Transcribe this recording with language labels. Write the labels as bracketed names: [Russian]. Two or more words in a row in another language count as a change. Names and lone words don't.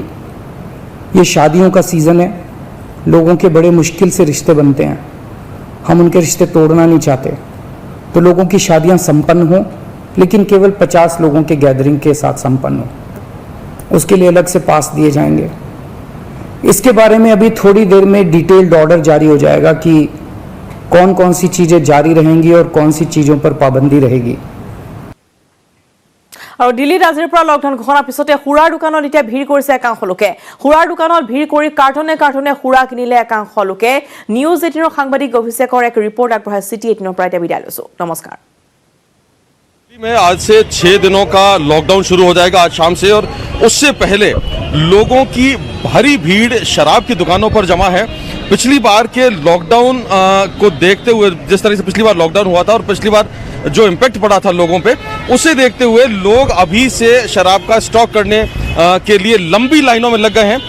[Hindi] ये शादियों का सीज़न है, लोगों के बड़े मुश्किल से रिश्ते बनते हैं, हम उनके रिश्ते तोड़ना नहीं चाहते, तो लोगों की शादियां संपन्न हों, लेकिन केवल 50 लोगों के गैदरिंग के साथ संपन्न हो। उसके लिए अलग से पास दिए जाएंगे। इसके बारे में अभी थोड़ी देर में [English] detailed order [Hindi] जारी हो जाएगा कि कौन कौन सी चीज़ें जारी रहेंगी और कौन सी चीज़ों पर पाबंदी रहेगी। [Assamese] আৰু দিল্লীত আজিৰ পৰা লকডাউন ঘোষণাৰ পিছতে সুৰাৰ দোকানত এতিয়া ভিৰ কৰিছে একাংশ লোকে। সুৰাৰ দোকানত ভিৰ কৰি কাৰ্টনে কাৰ্টনে সুৰা কিনিলে একাংশ লোকে। নিউজ 18ৰ সাংবাদিক অভিষেকৰ এক ৰিপৰ্ট আগবঢ়াই চিটি 18ৰ পৰা এতিয়া বিদায় লৈছো। নমস্কাৰ। [Hindi] में आज से 6 दिनों का लॉकडाउन शुरू हो जाएगा आज शाम से, और उससे पहले लोगों की भारी भीड़ शराब की दुकानों पर जमा है। पिछली बार के लॉकडाउन को देखते हुए, जिस तरह से पिछली बार लॉकडाउन हुआ था और पिछली बार जो इम्पैक्ट पड़ा था लोगों पे, उसे देखते हुए लोग अभी से शराब का स्टॉक करने के लिए लंबी लाइनों में लग गए हैं।